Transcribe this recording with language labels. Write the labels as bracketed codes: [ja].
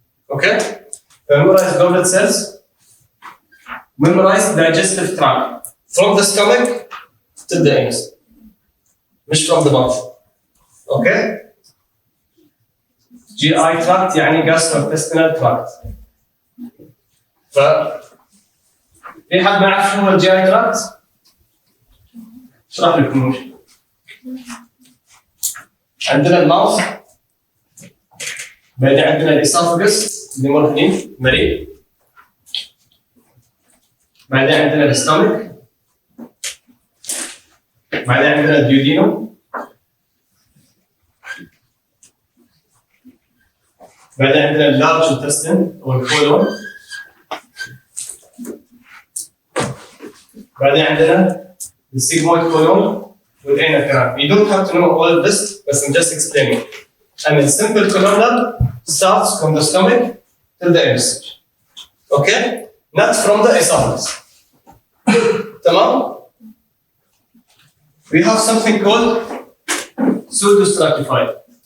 [en] Okay? Memorize goblet cells. Memorize digestive tract. From the stomach to the anus. [ar] مش [en] from the mouth. Okay? GI tract [ar] يعني [en] gastrointestinal tract. [ar] في حد ما يعرف شو هو الجي اي تراكت؟ اشرح لكم وش. عندنا الماوث، بعدين عندنا الاسوفاجس اللي مر هني مريء، بعدين عندنا الستومك، بعدين عندنا الديودينوم، بعدين عندنا اللارج انتستين او الكولون، بعدين عندنا السيجمويد colon والانر canal. [en] You don't have to know all of this, but I'm just explaining. And the simple columnar starts from the stomach till the anus. Okay? Not from the esophagus. Tamam? We have something called pseudostratified.